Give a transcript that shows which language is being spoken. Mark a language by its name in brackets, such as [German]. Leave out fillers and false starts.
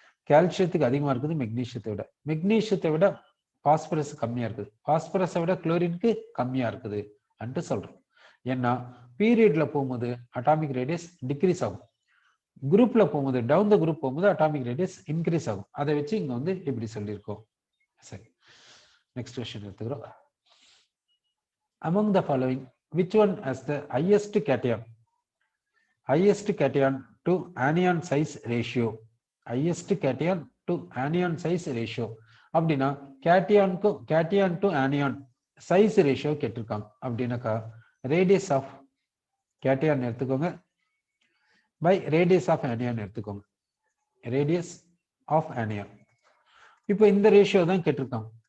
[Tamil] கால்சியத்துக்கு அதிகமா இருக்குது மெக்னீசியத்தை விட பாஸ்பரஸ் கம்மியா இருக்குது, பாஸ்பரஸை விட குளோரினுக்கு கம்மியா இருக்குது என்று சொல்றோம். ஏன்னா பீரியட்ல போகும்போது அட்டாமிக் ரேடியஸ் டிக்ரீஸ் ஆகும், குரூப்ல போகும்போது டவுன் த குரூப் போகும்போது அட்டாமிக் ரேடியஸ் இன்க்ரீஸ் ஆகும். அதை வச்சு இங்க வந்து இப்படி சொல்லியிருக்கோம். சரி, நெக்ஸ்ட் क्वेश्चन எடுத்துக்கிறோம். [English] Among the following, which one has the highest cation to anion size ratio? highest cation to anion size ratio [Tamil] அப்படின்னா [English] cation to anion size ratio [Tamil] கேட்டிருக்காங்க. அப்படின்னாக்கா ரேடியஸ் ஆஃப் கேட்டியான் எடுத்துக்கோங்க பை ரேடியஸ் ஆஃப் ஆனியான் எடுத்துக்கோங்க. Radius of anion. இப்போ இந்த ratio தான் கேட்டிருக்காங்க.